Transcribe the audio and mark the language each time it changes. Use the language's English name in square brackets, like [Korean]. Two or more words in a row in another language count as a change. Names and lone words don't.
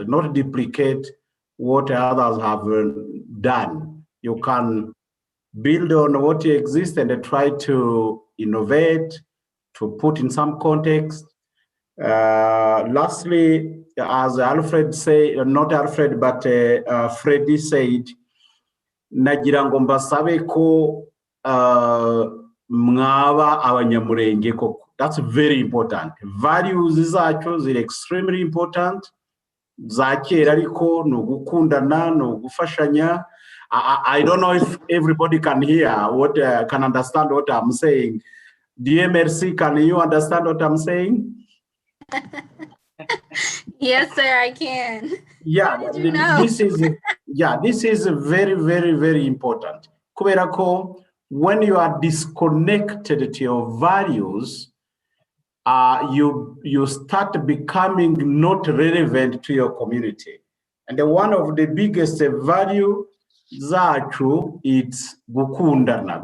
[English] Not duplicate what others have done. You can build on what exists and try to innovate, to put in some context. Lastly, as Alfred said, not Alfred, but Freddie said, [Kinyarwanda] nagira ngo mbasabe ko mwaba abanyamulenge koko. [English] That's very important. Values [Kinyarwanda] zacu ziri [English] extremely important. [Kinyarwanda] Za kera ariko ni ugukundana, ni ugufashanya. [English] I don't know if everybody can hear what can understand what I'm saying. DMRC, can you understand what I'm saying? Yes, sir, I can. Yeah, this is very, very, very important. [Kinyarwanda] Kubera ko, [English] when you are disconnected to your values, you start becoming not relevant to your community. And one of the biggest value zachu, it's gukundana.